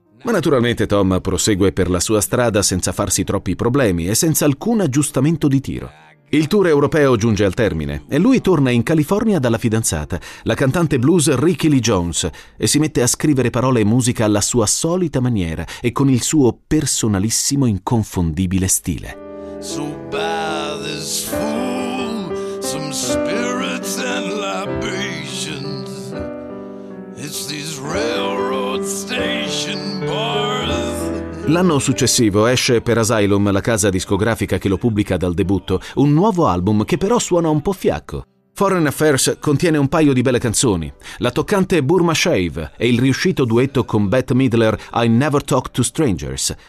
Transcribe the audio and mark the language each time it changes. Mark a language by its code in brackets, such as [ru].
[it] Ma naturalmente Tom prosegue per la sua strada senza farsi troppi problemi e senza alcun aggiustamento di tiro. Il tour europeo giunge al termine e lui torna in California dalla fidanzata, la cantante blues Ricky Lee Jones, e si mette a scrivere parole e musica alla sua solita maniera e con il suo personalissimo inconfondibile stile. [en] So buy this fool some spirits and libations. It's these railroad station bars. [it] L'anno successivo esce per Asylum, la casa discografica che lo pubblica dal debutto, un nuovo album che però suona un po' fiacco. Foreign Affairs contiene un paio di belle canzoni. La toccante Burma Shave e il riuscito duetto con Bette Midler I Never Talk to Strangers.